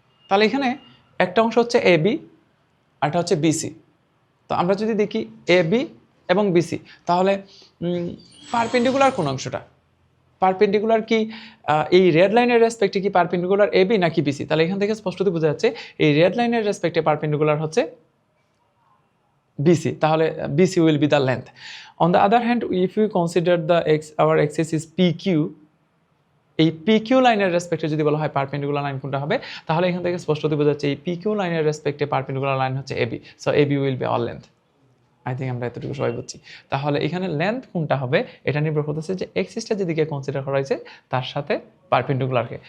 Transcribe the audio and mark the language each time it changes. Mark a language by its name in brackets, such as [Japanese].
[Bangla] তাহলে এখানে একটা অংশ হচ্ছে এ বি আর একটা হচ্ছে বিসি। তো আমরা যদি দেখি এ বি এবং বিসি, তাহলে পারপেন্ডিকুলার কোন অংশটা? পারপেন্ডিকুলার কি এই রেড লাইনের রেসপেক্টে কি পারপেন্ডিকুলার এ বি নাকি বিসি? তাহলে এখান থেকে স্পষ্টত বোঝা যাচ্ছে এই রেড লাইনের রেসপেক্টে পারপেন্ডিকুলার হচ্ছে [English] BC, তাহলে BC will be the length. On the other hand, if we consider our axis is PQ, [Bangla] এই PQ লাইনের রেসপেক্টে যদি বলা হয় পারপেন্ডিকুলার লাইন কোনটা হবে, তাহলে এখান থেকে স্পষ্টতই বোঝা যাচ্ছে এই PQ লাইনের রেসপেক্টে পারপেন্ডিকুলার লাইন হচ্ছে AB, [English] So AB will be our length. I think [Bangla] আমরা এতটুকু সবাই বুঝছি। তাহলে এখানে লেন্থ কোনটা হবে এটা নির্ভর করতেছে যে এক্সিসটা যেদিকে কনসিডার করা হয়েছে তার সাথে পারপেন্ডিকুলারকে।